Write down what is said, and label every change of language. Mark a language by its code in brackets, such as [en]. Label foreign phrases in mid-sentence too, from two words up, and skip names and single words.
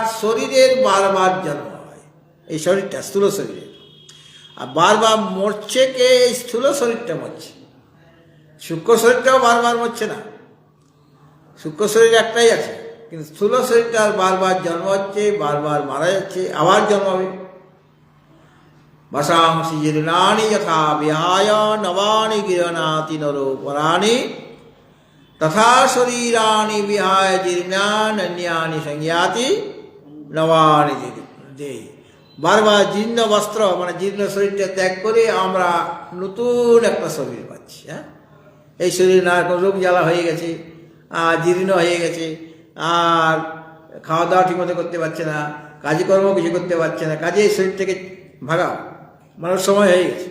[bn] শরীরের বারবার জন্ম হয়, এই শরীরটা স্থূল শরীরের। আর বারবার মরছে কে? এই স্থূল শরীরটা মরছে। সূক্ষ্ম শরীরটাও বারবার মরছে না, সূক্ষ্ম শরীর একটাই আছে। কিন্তু স্থূল শরীরটা বারবার জন্ম হচ্ছে, বারবার মারা যাচ্ছে, আবার জন্মাবে। [sa] বসাংসি জীর্ণানি যথা বিহায় নবানি গৃহণাতি নরো পরাণি তথা শরীরানি বিহায় জীর্ণান্যানি সংজ্ঞাতি নবানি দেহি। [bn] বারবার জীর্ণ বস্ত্র, মানে জীর্ণ শরীরটা ত্যাগ করে আমরা নতুন একটা শরীর পাচ্ছি। হ্যাঁ, এই শরীর না রোগ জ্বালা হয়ে গেছে, জীর্ণ হয়ে গেছে, আর খাওয়া দাওয়া ঠিকমতো করতে পারছে না, কাজকর্ম কিছু করতে পারছে না। কাজে এই শরীরটাকে ভাগাও, মানে সময় হয়ে গেছে।